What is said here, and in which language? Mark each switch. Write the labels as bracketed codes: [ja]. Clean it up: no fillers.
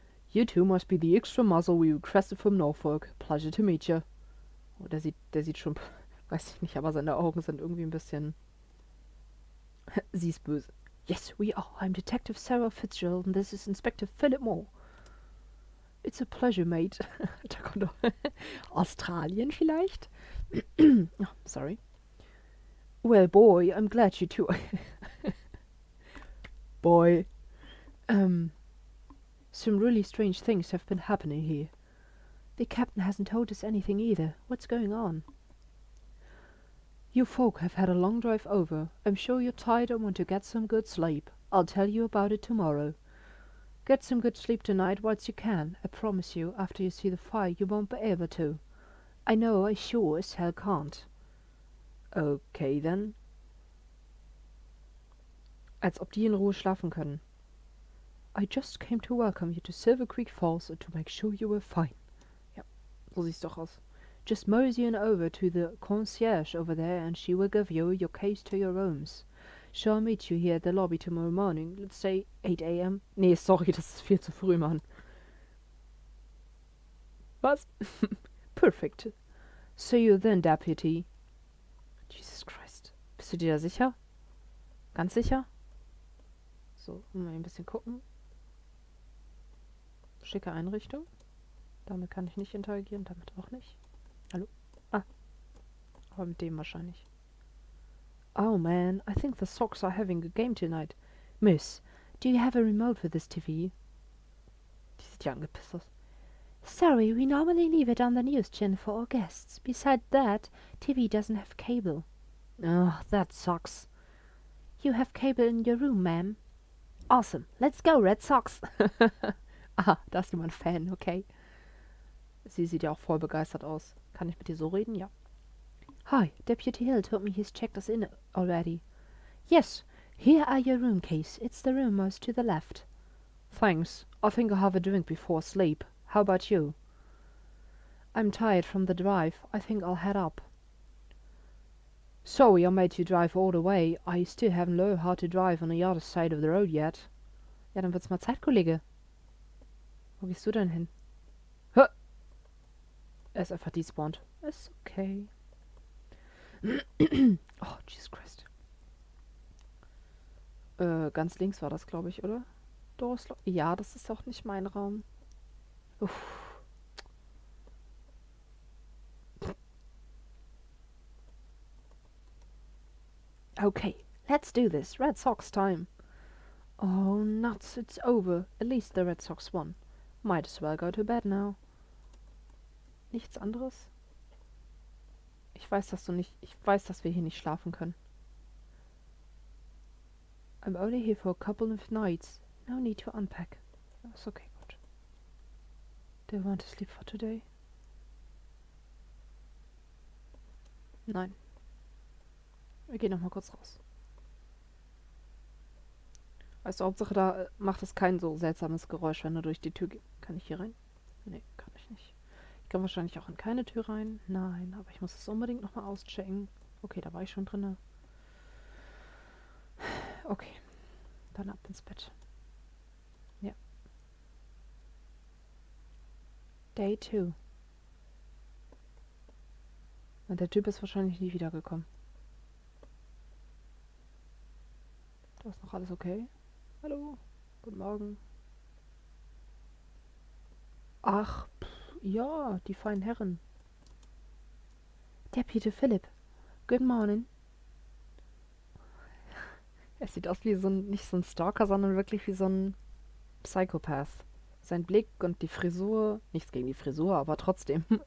[en] You two must be the extra muzzle we requested from Norfolk. Pleasure to meet you. [de] Oh, der sieht schon, weiß ich nicht, aber seine Augen sind irgendwie ein bisschen... Sie ist böse. [en] Yes, we are. I'm Detective Sarah Fitzgerald and this is Inspector Philip Moore. It's a pleasure, mate. [de] Da kommt doch Australien vielleicht? [en] Oh, sorry. Well, boy, I'm glad you two... Boy. Some really strange things have been happening here. The captain hasn't told us anything either. What's going on? You folk have had a long drive over. I'm sure you're tired and want to get some good sleep. I'll tell you about it tomorrow. Get some good sleep tonight whilst you can. I promise you, after you see the fire, you won't be able to. I know I sure as hell can't. Okay, then. [de] Als ob die in Ruhe schlafen können. [en] I just came to welcome you to Silver Creek Falls and to make sure you were fine. [de] Ja, so sieht's doch aus. [en] Just mosey on over to the concierge over there and she will give you your keys to your rooms. She'll meet you here at the lobby tomorrow morning. Let's say 8 a.m. [de] Nee, sorry, das ist viel zu früh, Mann. Was? [en] Perfect. See you then, Deputy. [de] Jesus Christ. Bist du dir da sicher? Ganz sicher? So, mal ein bisschen gucken. Schicke Einrichtung. Damit kann ich nicht interagieren, damit auch nicht. Hallo? Ah. Aber mit dem wahrscheinlich. [en] Oh man, I think the Sox are having a game tonight. Miss, do you have a remote for this TV? [de] Die sieht ja angepisst aus. [en] Sorry, we normally leave it on the news channel for our guests. Besides that, TV doesn't have cable. Oh, that sucks. You have cable in your room, ma'am. Awesome. Let's go, Red Sox. [de] Aha, da ist jemand Fan, okay. Sie sieht ja auch voll begeistert aus. Kann ich mit dir so reden? Ja. [en] Hi, Deputy Hill told me he's checked us in already. Yes, here are your room keys. It's the room most to the left. Thanks. I think I'll have a drink before sleep. How about you? I'm tired from the drive. I think I'll head up. Sorry I made you drive all the way. I still haven't learned how to drive on the other side of the road yet. [de] Ja, dann wird's mal Zeit, Kollege. Wo gehst du denn hin? Hä? Er ist einfach despawned. Ist okay. [en] Oh, Jesus Christ. [de] Ganz links war das, glaube ich, oder? Ja, das ist auch nicht mein Raum. Uff. [en] Okay, let's do this. Red Sox time. Oh, nuts, it's over. At least the Red Sox won. Might as well go to bed now. [de] Nichts anderes? Ich weiß, dass wir hier nicht schlafen können. [en] I'm only here for a couple of nights. No need to unpack. That's okay, good. Do you want to sleep for today? [de] Nein. Wir gehen nochmal kurz raus. Weißt du, Hauptsache da macht es kein so seltsames Geräusch, wenn du durch die Tür gehst. Kann ich hier rein? Nee, kann ich nicht. Ich kann wahrscheinlich auch in keine Tür rein. Nein, aber ich muss es unbedingt nochmal auschecken. Okay, da war ich schon drinne. Okay, dann ab ins Bett. Ja. [en] Day 2. [de] Und der Typ ist wahrscheinlich nie wiedergekommen. Da ist noch alles okay. Hallo, guten Morgen. Ach, ja, die feinen Herren. [en] Deputy Philip, good morning. [de] Er sieht aus wie nicht so ein Stalker, sondern wirklich wie so ein Psychopath. Sein Blick und die Frisur, nichts gegen die Frisur, aber trotzdem.